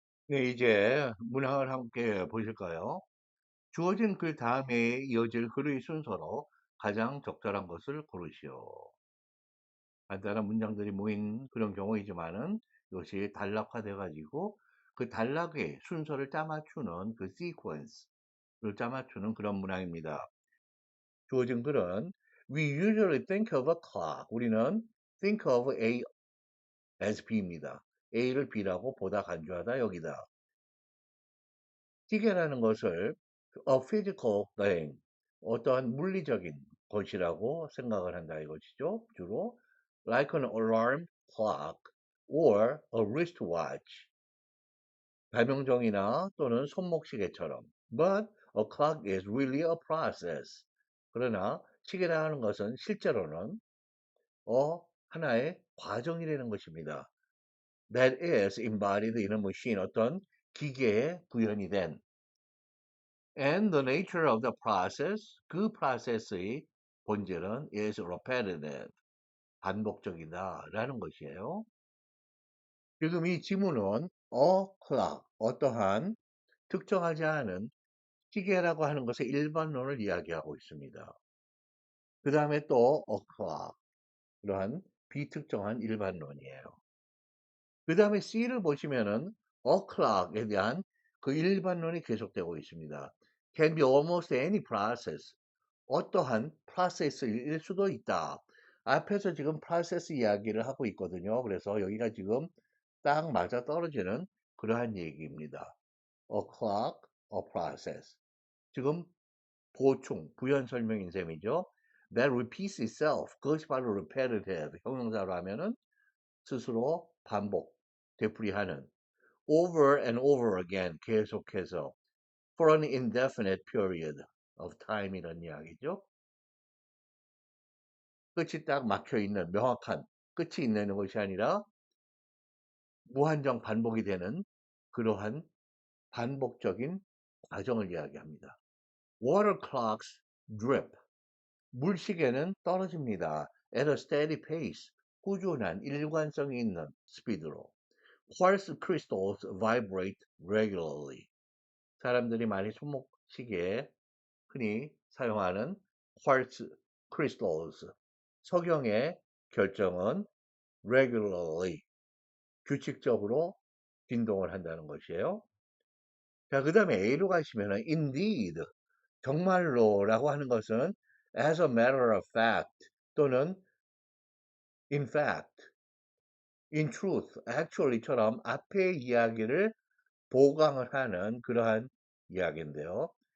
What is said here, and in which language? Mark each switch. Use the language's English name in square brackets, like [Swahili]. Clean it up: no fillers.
[Korean] 네, 이제 문항을 함께 보실까요? 주어진 글 다음에 이어질 글의 순서로 가장 적절한 것을 고르시오. 간단한 문장들이 모인 그런 경우이지만은 이것이 단락화돼 가지고 그 단락의 순서를 짜맞추는 그 시퀀스를 짜맞추는 그런 문항입니다. 주어진 글은 [English] We usually think of a clock. [Korean] 우리는 [English] think of A as B [Korean] 입니다. A를 B라고 보다 간주하다 여기다. 시계라는 것을 [English] a physical thing, [Korean] 어떠한 물리적인 것이라고 생각을 한다 이것이죠. [English] 주로 like an alarm clock or a wristwatch, [Korean] 발명종이나 또는 손목시계처럼. [English] But a clock is really a process. [Korean] 그러나 시계라 하는 것은 실제로는 하나의 과정이라는 것입니다. [English] That is embodied in a machine, [Korean] 어떤 기계에 구현이 된 [English] And the nature of the process, [Korean] 그 프로세스의 본질은 [English] is repetitive, [Korean] 반복적이다라는 것이에요. 지금 이 지문은 a clock, 어떠한 특정하지 않은 시계라고 하는 것의 일반론을 이야기하고 있습니다. 그 다음에 또 a clock, 이러한 비특정한 일반론이에요. 그 다음에 C를 보시면은 a clock에 대한 그 일반론이 계속되고 있습니다. [English] Can be almost any process. [Korean] 어떠한 프로세스일 수도 있다. 앞에서 지금 프로세스 이야기를 하고 있거든요. 그래서 여기가 지금 딱 맞아 떨어지는 그러한 얘기입니다. [English] A clock, a process. [Korean] 지금 보충, 부연 설명인 셈이죠. [English] That repeats itself. [Korean] 그것이 바로 repetitive. 형용사로 하면은 스스로 반복, 되풀이하는. [English] over and over again 계속해서 for an indefinite period of time [Korean] 이란 이야기죠. 끝이 딱 막혀 있는 명확한 끝이 있는 것이 아니라 무한정 반복이 되는 그러한 반복적인 과정을 이야기합니다. [English] Water clocks drip. [Korean] 물시계는 떨어집니다. [English] At a steady pace. [Korean] 꾸준한 일관성이 있는 스피드로. [English] Quartz crystals vibrate regularly. [Korean] 사람들이 많이 손목시계에 흔히 사용하는 quartz crystals. 석영의 결정은 regularly. 규칙적으로 진동을 한다는 것이에요. 자, 그 다음에 A로 가시면 indeed, 정말로라고 하는 것은 [English] as a matter of fact [Korean] 또는 [English] in fact, in truth, actually [Korean] 처럼 앞의 이야기를 보강을 하는 그러한 이야기인데요.